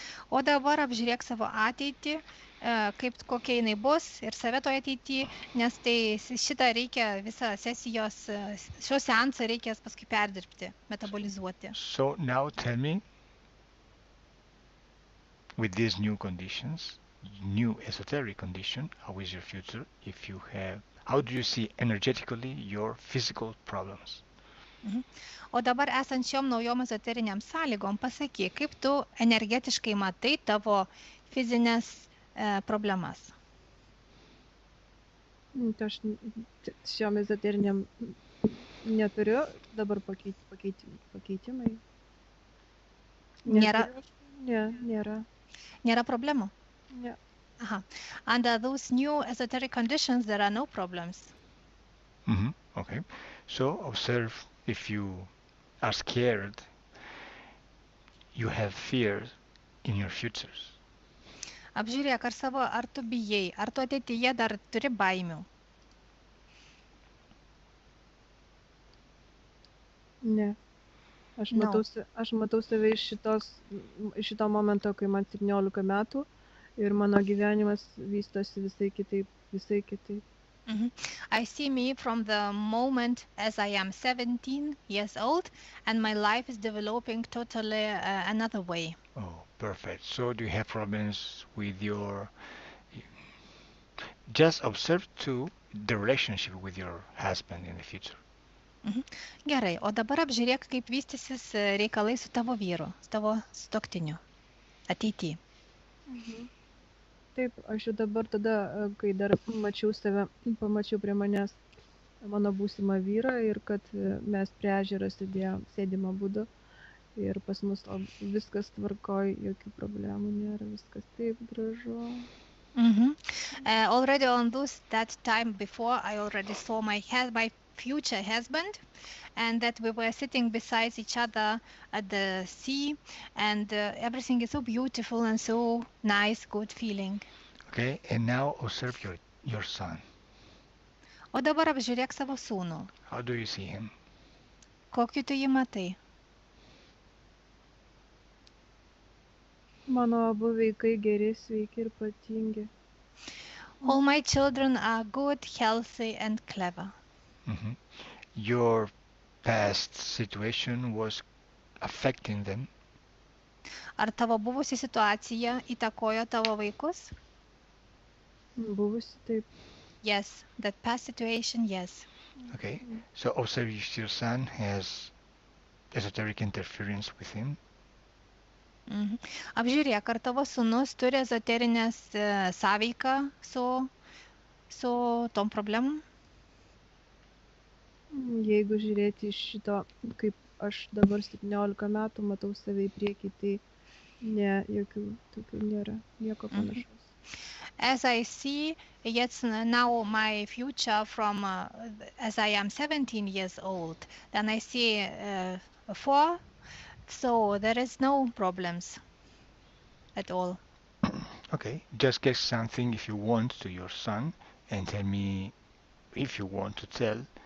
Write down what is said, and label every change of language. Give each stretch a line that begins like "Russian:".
Lithuanian: O dabar apžiūrėk savo ateitį, kokia jinai bus ir save toje ateityje, nes tai šitą reikia visą šios seansą reikės paskui perdirbti, metabolizuoti.
English: So now tell me, with these new conditions, new esoteric condition, how is your future? How do you see energetically your physical problems?
Lithuanian: O dabar esant šiom naujom ezoteriniam sąlygom, pasakyk, kaip tu energetiškai matai tavo fizinės problemas. Aš šiom ezoteriniam neturiu dabar pakeitimai. Nėra? Nėra. Nėra problemų? Ne.
English: Under those new esoteric conditions, there are no problems. Okay. So observe if you are scared, you have fears in your futures.
Lithuanian: Apžiūrėk, ar tu bijai, ar tu ateityje dar turi baimių. Ne. Aš
English: No.
Lithuanian: matau save iš šito momento, kai man 17 metų ir mano gyvenimas vystosi visai kitaip.
English: I see me from the moment as I am 17 years old and my life is developing totally another way. Oh, perfect. So do you have problems with your... Just observe too the relationship with your husband in the future.
Lithuanian: Gerai, o dabar apžiūrėk, kaip vystysis reikalai su tavo vyru, su tavo sutuoktiniu ateityje. Taip, aš jau dabar tada, kai dar pamačiau prie manęs mano būsimą vyrą ir kad mes prie ežero sėdimo būdu ir pas mus viskas tvarkoj, jokių problemų nėra, viskas taip gražu. Already on that time before, I already saw my future husband, and that we were sitting beside each other at the sea, and everything is so beautiful and so nice, good feeling.
English: Okay, and now observe your son.
Lithuanian: O dabar apžiūrėk savo sūnų.
English: How do you see him?
Lithuanian: Kokį tu jį matai? Mano abu vaikai geri, sveiki ir protingi.
English: All my children are good, healthy, and clever. Your past situation was affecting them?
Lithuanian: Ar tavo buvusi situacija įtakojo tavo vaikus? Buvusi taip.
English: Yes, that past situation, yes. Okay, so observe if your son has esoteric interference with him.
Lithuanian: Apžiūrėk, ar tavo sūnus turi ezoterinės sąveiką su tom problemom? Jeigu žiūrėti iš šito, kaip aš dabar 17 metų matau save į priekį, tai ne, jokių tokių nėra, nieko panašaus.
English: As I see, yes, now my future from as I am 17 years old, then I see 4, so there is no problems at all. Okay, just guess something if you want to your son and tell me if you want to tell.